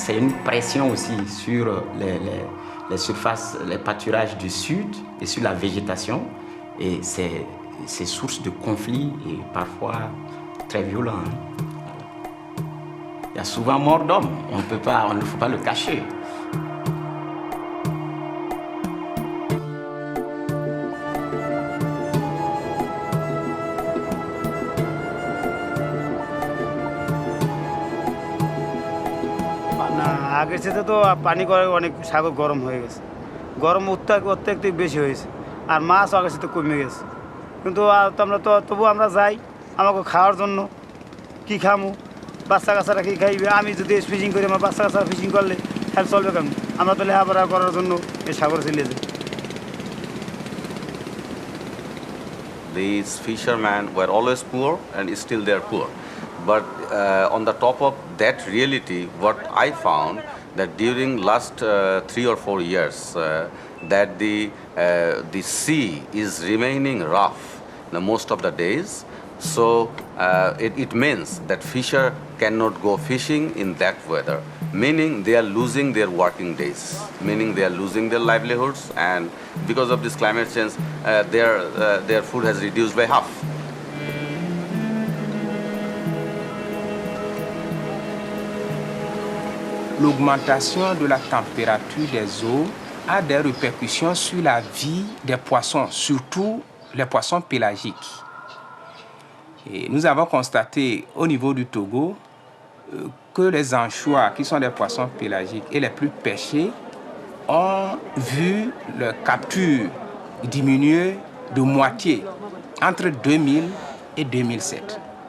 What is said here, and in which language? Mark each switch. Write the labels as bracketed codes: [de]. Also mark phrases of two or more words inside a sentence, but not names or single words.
[fr] Mais c'est une pression aussi sur les surfaces, les pâturages du sud et sur la végétation. Et c'est source de conflits et parfois très violents. Il y a souvent mort d'hommes, on ne faut pas le cacher. [bn] আগের সাথে তো পানি করে অনেক সাগর গরম হয়ে গেছে, গরম অত্যন্ত বেশি হয়েছে, আর মাছ আগের সাথে কমে গেছে। কিন্তু তবু আমরা যাই আমাকে খাওয়ার জন্য, কি খামু, বাচ্চা কাচ্চারা কি খাইবে, আমি যদি ফিশিং করি আমার বাচ্চা কাচ্চারা ফিশিং করলে তাহলে চলবে কেমন? আমরা তো লেখাপড়া করার জন্য এই সাগরে চলে যাই। [en] These fishermen were always poor and still they are poor. But on the top of that reality, what I found that during last 3 or 4 years, that the sea is remaining rough most of the days. So it means that fisher cannot go fishing in that weather, meaning they are losing their working days, meaning they are losing their livelihoods, and because of this climate change, their food has reduced by half. [fr] L'augmentation de la température des eaux a des répercussions sur la vie des poissons, surtout les poissons pélagiques. Et nous avons constaté au niveau du Togo que les anchois, qui sont des poissons pélagiques et les plus pêchés, ont vu leur capture diminuer de moitié entre 2000 et 2007.